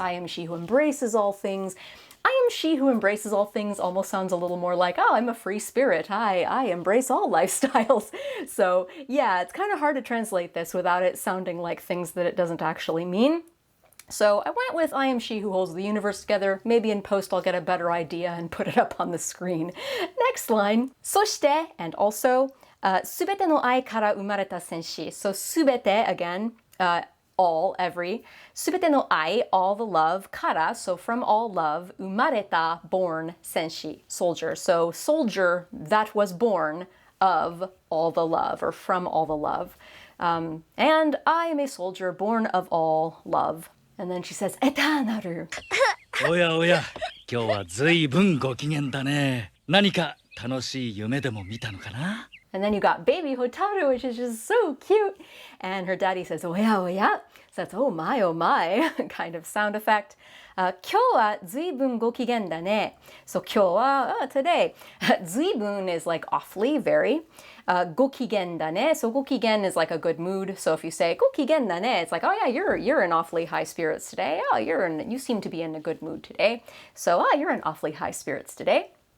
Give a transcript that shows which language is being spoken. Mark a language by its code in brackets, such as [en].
[en] I am she who embraces all things. I am she who embraces all things almost sounds a little more like, oh, I'm a free spirit. I embrace all lifestyles. So yeah, it's kind of hard to translate this without it sounding like things that it doesn't actually mean. So I went with I am she who holds the universe together. Maybe in post I'll get a better idea and put it up on the screen. Next line. [ja] そして [en] and also [ja] すべての愛から生まれた戦士. [en] So すべて again, all, every. すべての愛, all the love. から, so from all love. 生まれた, born. 戦士, soldier. So soldier that was born of all the love or from all the love. And I am a soldier born of all love. And then she says, エターナル。 [ja] おやおや、今日はzuibunご機嫌だね。何か楽しい夢でも見たのかな? [en] And then you got baby Hotaru, which is just so cute. And her daddy says, おやおや. So that's, oh my, kind of sound effect. [ja] 今日はzuibunご機嫌だね. [en] So 今日は, today. Zuibun is like awfully, very. [ja] ご機嫌だね. [en] So ご機嫌 is like a good mood. So if you say ご機嫌だね, it's like, oh yeah, you're in awfully high spirits today. Oh, you seem to be in a good mood today. So you're in awfully high spirits today.